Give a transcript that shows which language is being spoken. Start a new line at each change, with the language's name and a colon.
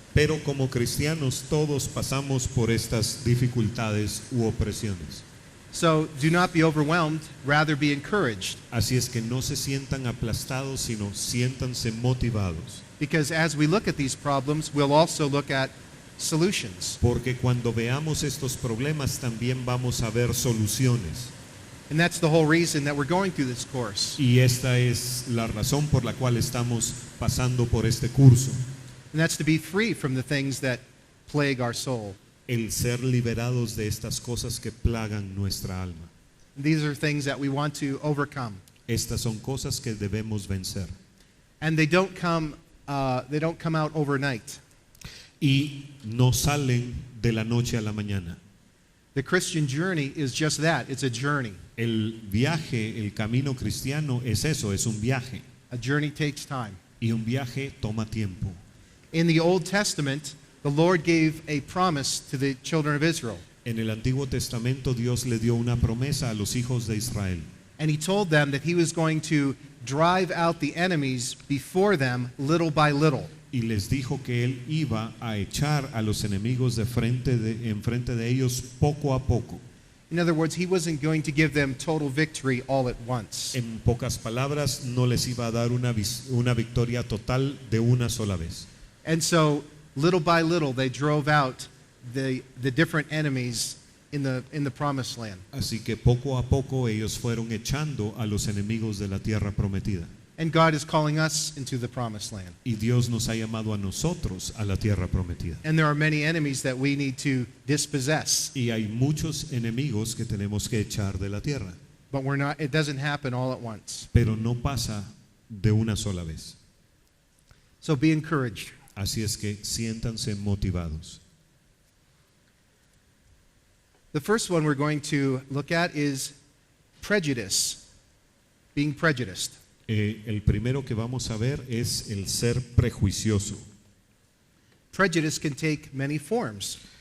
Spanish: pero como cristianos todos pasamos por estas dificultades u opresiones.
English: So do not be overwhelmed, rather be encouraged,
Spanish: Así es que no se sientan aplastados, sino siéntanse motivados.
English: because as we look at these problems, we'll also look at solutions.
Spanish: Porque cuando veamos estos problemas también vamos a ver soluciones.
English: And that's the whole reason that we're going through this course.
Spanish: Y esta es la razón por la cual estamos pasando por este curso.
English: And that's to be free from the things that plague our soul.
Spanish: El ser liberados de estas cosas que plagan nuestra alma.
English: These are things that we want to overcome.
Spanish: Estas son cosas que debemos vencer.
English: And they don't come out overnight.
Spanish: Y no salen de la noche a la mañana.
English: The Christian journey is just that. It's a journey.
Spanish: El viaje, el camino cristiano es eso, es un viaje.
English: A journey takes time.
Spanish: Y un viaje toma tiempo.
English: In the Old Testament, the Lord gave a promise to the children of Israel.
Spanish: En el Antiguo Testamento Dios le dio una promesa a los hijos de Israel.
English: And he told them that he was going to drive out the enemies before them little by little.
Spanish: Y les dijo que él iba a echar a los enemigos enfrente de ellos poco a poco.
English: In other words, he wasn't going to give them total victory all at once.
Spanish: En pocas palabras, no les iba a dar una victoria total de una sola vez.
English: And so, little by little, they drove out the different enemies in the promised land.
Spanish: Así que poco a poco ellos fueron echando a los enemigos de la tierra prometida.
English: And God is calling us into the promised land.
Spanish: Y Dios nos ha llamado a nosotros a la tierra prometida.
English: And there are many enemies that we need to dispossess.
Spanish: Y hay muchos enemigos que tenemos que echar de la tierra.
English: but it doesn't happen all at once.
Spanish: pero no pasa de una sola vez.
English: So be encouraged.
Spanish: Así es que siéntanse motivados.
English: The first one we're going to look at is prejudice, being prejudiced.
Spanish: El primero que vamos a ver es el ser prejuicioso.
English: Prejudice can take many forms.